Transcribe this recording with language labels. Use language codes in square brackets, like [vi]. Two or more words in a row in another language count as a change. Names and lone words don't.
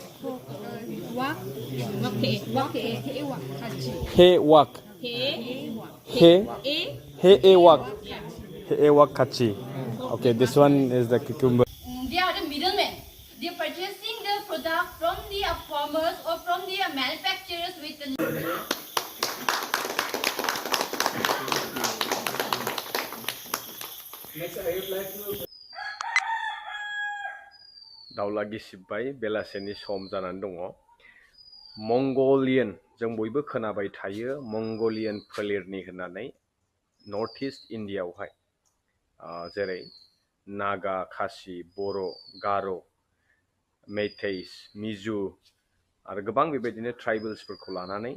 [en] He wak. He wak. He wak kachi. Okay, this one is the cucumber. They are the middlemen. They are purchasing the product from the farmers or from the manufacturers with the [brx] दाउला गिसिबबाय बेलासेनि सम जानानै दङ मंगोलियन जों बयबो खोनाबाय थायो मंगोलियन फोलेरनि होननानै नर्थ ईस्ट इन्डियायावहाय जेरै नागा खासि बर' गार' मेइतेइस मिजु आरो गोबां बेबायदिनो ट्राइबेल्सफोरखौ लानानै